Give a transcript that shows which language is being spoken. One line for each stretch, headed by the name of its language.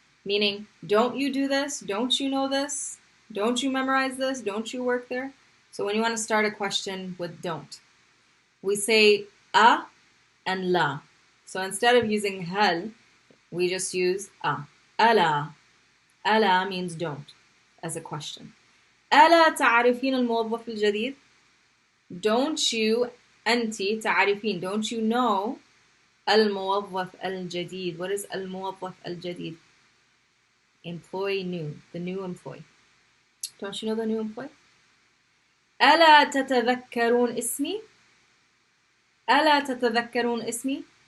English: Meaning, don't you do this? Don't you know this? Don't you memorize this? Don't you work there? So when you want to start a question with don't, we say a and la. So instead of using hal, we just use a. Ala. Ala means don't as a question.
Arabic: ألا تعرفين الموظف الجديد?
English: Don't you,
Arabic: أنتِ تعرفين,
English: don't you know
Arabic: الموظف الجديد?
English: What is
Arabic: الموظف الجديد?
English: Employee new, the new employee. Don't you know the new employee?
Arabic: ألا تتذكرون اسمي? ألا تتذكرون اسمي?